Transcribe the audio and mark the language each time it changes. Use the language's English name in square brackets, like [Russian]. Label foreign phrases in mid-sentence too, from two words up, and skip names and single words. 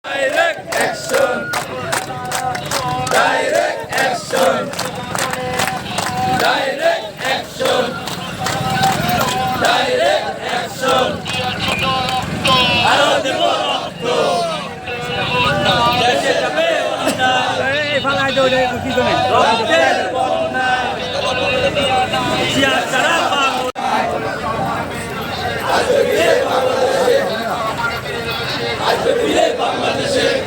[English] Direct action. Direct action. Direct action. Direct action. [Bangla] আরো দেব রক্ত। দেশে যাবে অন্যায়। এই ফালাই দাও রে কি করে রক্তের বন্যায়। জিয়া সারা বাংলা। আসবে ফিরে বাংলাদেশে।